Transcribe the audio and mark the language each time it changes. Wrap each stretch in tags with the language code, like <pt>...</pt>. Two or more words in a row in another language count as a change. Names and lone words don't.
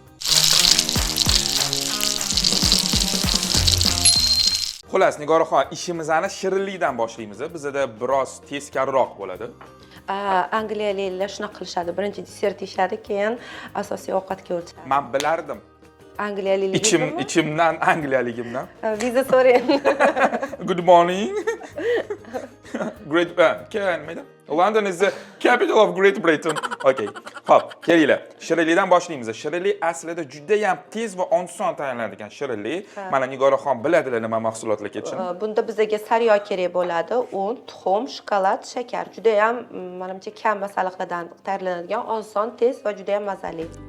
<uz>Xullas, Nigoraxon, ishimizni shirinlikdan boshlaymiz. Bizda biroz teskariroq bo'ladi. Angliyaliklar shunaqa qilishadi. Birinchi desert yeyishadi, keyin asosiy ovqatga o'tadi. Men bilardim. Angliyaliklar. Ichimdan Angliyaligimdan. Viza so'rang.</uz> <en>Good morning. Great London is the capital of Great Britain.</en> <uz>Okay. Xo'p, kelinglar. Shirinlikdan boshlaymiz. Shirinlik aslida juda ham tez va oson tayyorlanadigan shirinlik. Mana Nigoraxon biladilar nima mahsulotlar ketishini. Bunda bizga sariyog kerak bo'ladi, un, tuxum, shokolad, shakar. Juda ham menimcha kam masalliqlardan tayyorlanadigan, oson, tez va juda ham mazali.</uz>